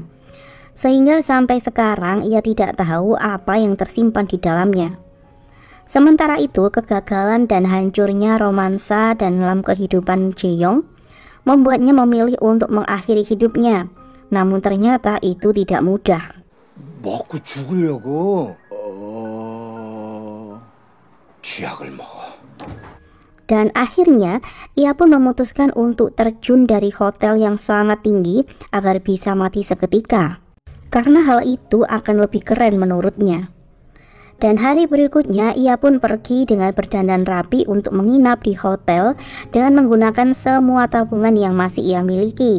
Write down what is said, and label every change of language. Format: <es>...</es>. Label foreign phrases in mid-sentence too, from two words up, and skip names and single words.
<id>Sehingga sampai sekarang ia tidak tahu apa yang tersimpan di dalamnya. Sementara itu, kegagalan dan hancurnya romansa dan dalam kehidupan Jae-yong membuatnya memilih untuk mengakhiri hidupnya. Namun ternyata itu tidak mudah.</id> <ko>먹고 죽으려고 쥐약을 먹어.</ko> <id>Dan akhirnya ia pun memutuskan untuk terjun dari hotel yang sangat tinggi agar bisa mati seketika. Karena hal itu akan lebih keren menurutnya. Dan hari berikutnya ia pun pergi dengan berdandan rapi untuk menginap di hotel dengan menggunakan semua tabungan yang masih ia miliki.</id>